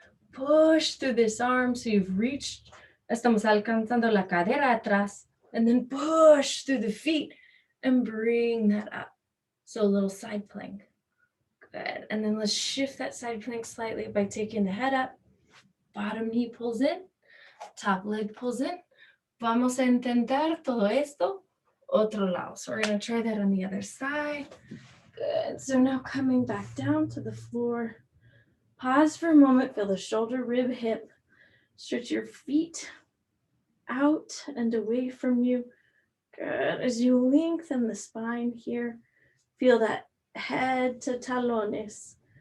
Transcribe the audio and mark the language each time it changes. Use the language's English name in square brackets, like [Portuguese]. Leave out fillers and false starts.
[English] Push through this arm so you've reached. [Spanish] Estamos alcanzando la cadera atrás. [English] And then push through the feet and bring that up. So a little side plank. Good. And then let's shift that side plank slightly by taking the head up. Bottom knee pulls in. Top leg pulls in. [Spanish] Vamos a intentar todo esto otro lado. [English] So we're going to try that on the other side. Good. So now coming back down to the floor. Pause for a moment. Feel the shoulder, rib, hip. Stretch your feet out and away from you. Good. As you lengthen the spine here, feel that head to talones.